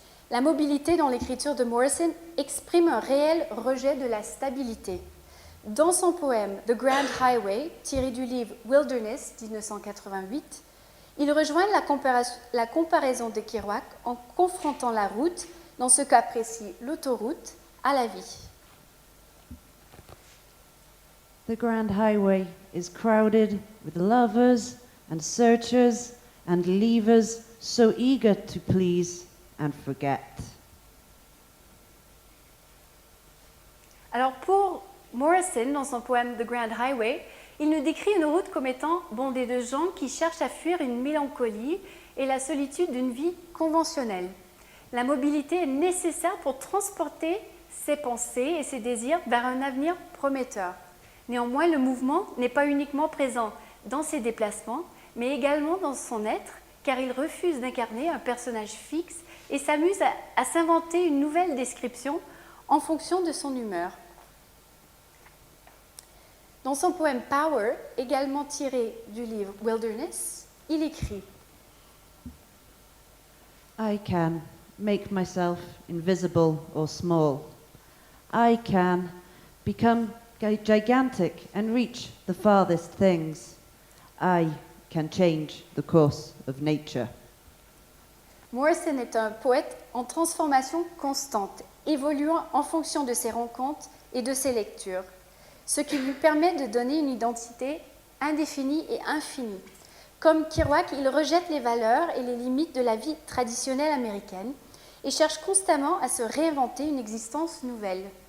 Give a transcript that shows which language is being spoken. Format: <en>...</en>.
<fr>La mobilité dans l'écriture de Morrison exprime un réel rejet de la stabilité. Dans son poème The Grand Highway, tiré du livre Wilderness 1988, il rejoint la comparaison de Kerouac en confrontant la route, dans ce cas précis l'autoroute, à la vie.</fr> <en>The Grand Highway is crowded with lovers and searchers and leavers so eager to please and forget.</en> <fr>Alors pour Morrison, dans son poème The Grand Highway, il nous décrit une route comme étant bondée de gens qui cherchent à fuir une mélancolie et la solitude d'une vie conventionnelle. La mobilité est nécessaire pour transporter ses pensées et ses désirs vers un avenir prometteur. Néanmoins, le mouvement n'est pas uniquement présent dans ses déplacements, mais également dans son être, car il refuse d'incarner un personnage fixe et s'amuse à s'inventer une nouvelle description en fonction de son humeur. Dans son poème Power, également tiré du livre Wilderness, il écrit «</fr> <en>I can make myself invisible or small. I can become gigantic and reach the farthest things. I can change the course of nature. »</en> <fr>Morrison est un poète en transformation constante, évoluant en fonction de ses rencontres et de ses lectures, ce qui lui permet de donner une identité indéfinie et infinie. Comme Kerouac, il rejette les valeurs et les limites de la vie traditionnelle américaine et cherche constamment à se réinventer une existence nouvelle.</fr>